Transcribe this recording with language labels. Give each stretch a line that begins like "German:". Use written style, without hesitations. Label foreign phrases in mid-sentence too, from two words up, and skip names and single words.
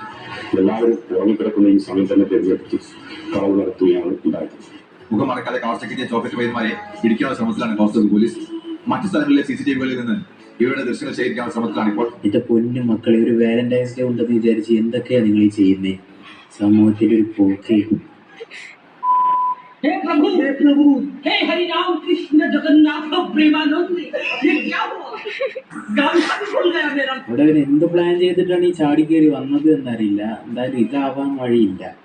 Malayalam: എല്ലാവരും ഉറങ്ങിക്കിടക്കുന്ന ഈ സമയം തന്നെ തിരഞ്ഞെടുത്ത് കളവ് നടത്തുകയാണ് ഉണ്ടായത്. മുഖം മറക്കാതെ കവർച്ചയ്ക്കെത്തിയ ചോക്ലേറ്റ് പൈന്മാരെ പിടിക്കാനുള്ള ശ്രമത്തിലാണ്
English: constable police.
Malayalam: മറ്റു സ്ഥലങ്ങളിലെ CCTVകളിൽ നിന്ന് ഇവരുടെ ദൃശ്യങ്ങൾ ശേഖരിക്കാനുള്ള ശ്രമത്തിലാണ് ഇപ്പോൾ. എന്റെ പൊന്നു മക്കളെ, ഒരു
English: Valentine's Day
Malayalam: ഉണ്ടെന്ന് വിചാരിച്ച് എന്തൊക്കെയാ നിങ്ങൾ ഈ ചെയ്യുന്നേ? സമൂഹത്തിന്റെ ഒരു പോക്ക്.
Hindi: हे प्रभु, हे हरि राम कृष्ण जगन्नाथ प्रेमानंद, ये क्या हुआ? गाना भी भूल गया मेरा.
Malayalam: ഇവിടെ അവൻ എന്ത് പ്ലാൻ ചെയ്തിട്ടാണ് ഈ ചാടിക്കേറി വന്നത് എന്നറിയില്ല. എന്തായാലും ഇതാവാൻ വഴിയില്ല.